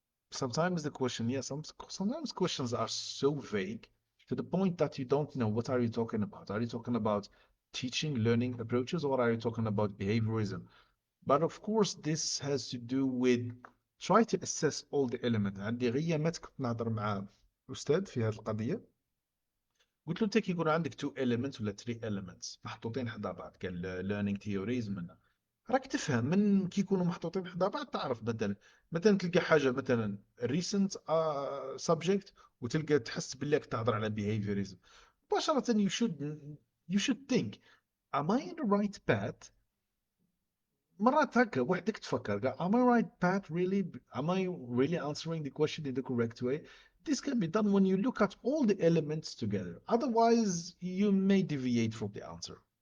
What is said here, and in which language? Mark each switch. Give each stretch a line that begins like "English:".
English: Sometimes the question, yes, sometimes questions are so vague to the point that you don't know what are you talking about. Are you talking about teaching, learning approaches, or are you talking about behaviorism? But of course, this has to do with try to assess all the elements.
Arabic: عندي غيامات كنت نهضر مع أستاذ في هذه القضية. قلت له انت كي يكون عندك تو elements ولا 3 elements محطوطين حدا بعض، قال
English: learning theories
Arabic: منها، راك تفهم من كي يكونوا محطوطين حدا بعض، تعرف مثلا تلقى حاجه مثلا recent subject، وتلقى تحس باللي راك تهضر على behaviorism مباشره.
English: you should think, am I in the right path؟
Arabic: مرات هكا وحدك تفكر قال
English: am I right path really, am I really answering the question in the correct way. This can be done when you look at all the elements together, otherwise you may deviate from the answer.